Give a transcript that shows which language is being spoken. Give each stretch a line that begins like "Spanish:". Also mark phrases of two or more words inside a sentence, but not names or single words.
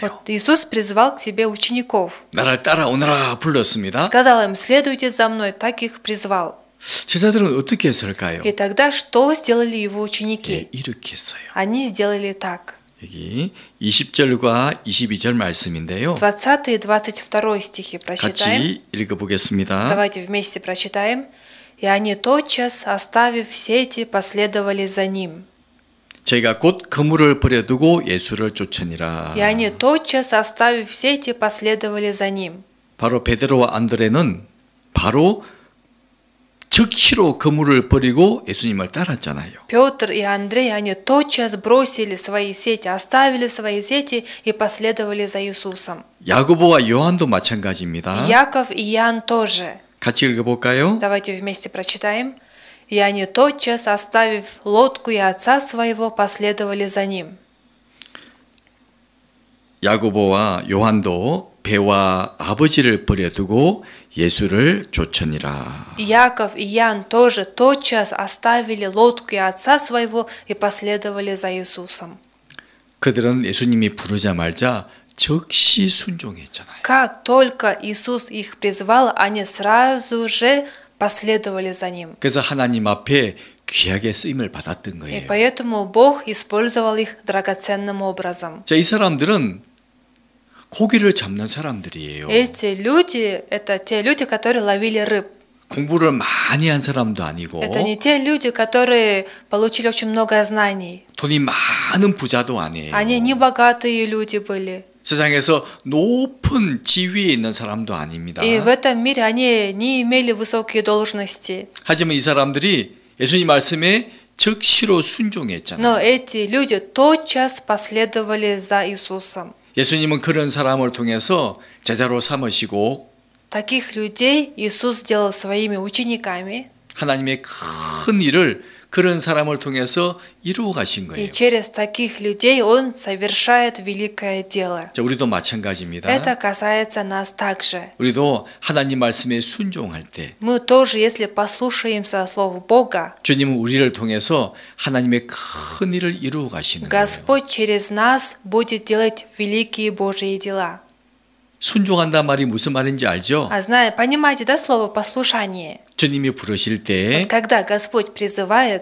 Russian: Вот Иисус призвал к себе учеников.
Korean: 나를 따라오너라 불렀습니다.
Russian: Сказал им, следуйте за мной, так их призвал.
Korean: 제자들은 어떻게 했을까요?
Russian: И тогда что сделали его
Korean: 예,
Russian: ученики?
Korean: 이렇게 했어요.
Russian: Они сделали так.
Korean: 여기 20절과 22절 말씀인데요.
Russian: 20 и 22 стихи прочитаем.
Korean: 같이 읽어보겠습니다.
Russian: Давайте вместе прочитаем. «И они тотчас, оставив сети, последовали за ним.
Korean: 저희가 곧 그물을 버려두고 예수를 쫓으니라.
Russian: И они тотчас, оставив сети, последовали за ним».
Korean: 바로 베드로와 안드레는 바로 즉시로 그물을 버리고 예수님을 따랐잖아요.
Russian: Петр и Андрей, они тотчас бросили свои сети, оставили свои сети и последовали за Иисусом.
Korean: 야고보와 요한도 마찬가지입니다.
Russian: Яков и Иоанн тоже.
Korean: 같이 읽어볼까요?
Russian: Давайте вместе прочитаем. «И они тотчас, оставив лодку и отца своего, последовали за ним».
Korean: 야고보와 요한도 배와 아버지를 버려두고 예수를 쫓으니라.
Russian: И Яков и Иоанн тоже тотчас оставили лодку и отца своего и последовали за Иисусом.
Korean: 그들은 예수님이 부르자마자 즉시 순종했잖아요.
Russian: Как только Иисус их призвал, они сразу же последовали за ним.
Korean: 그래서 하나님 앞에 귀하게 쓰임을 받았던
Russian: И
Korean: 거예요.
Russian: поэтому Бог использовал их драгоценным образом.
Korean: 자, 이 사람들은 고기를 잡는 사람들이에요.
Russian: Эти люди – это те люди, которые ловили рыб.
Korean: 공부를 많이 한 사람도 아니고
Russian: Это не те люди, которые получили очень много знаний.
Korean: 돈이 많은 부자도 아니에요.
Russian: Они не богатые люди были.
Korean: 세상에서 높은 지위에 있는 사람도 아닙니다.
Russian: И в этом мире они не имели высокие должности.
Korean: 하지만 이 사람들이 예수님 말씀에 즉시로 순종했잖아요.
Russian: Но эти люди тотчас последовали за Иисусом.
Korean: 예수님은 그런 사람을 통해서 제자로 삼으시고
Russian: Таких людей Иисус сделал своими учениками.
Korean: 하나님의 큰 일을 그런 사람을 통해서 이루어 가신
Russian: И
Korean: 거예요.
Russian: через таких людей Он совершает великое дело.
Korean: 자, 우리도 마찬가지입니다.
Russian: Это касается нас также.
Korean: 우리도 하나님 말씀에 순종할 때
Russian: Мы тоже, если послушаемся слова Бога,
Korean: 주님은 우리를 통해서 하나님의 큰 일을 이루어 가시는 거예요.
Russian: Господь через нас будет делать великие Божьи дела.
Korean: 순종한다 말이 무슨 말인지 알죠?
Russian: Понимаете, да, слово послушание?
Korean: 주님이 부르실 때
Russian: Вот когда Господь призывает,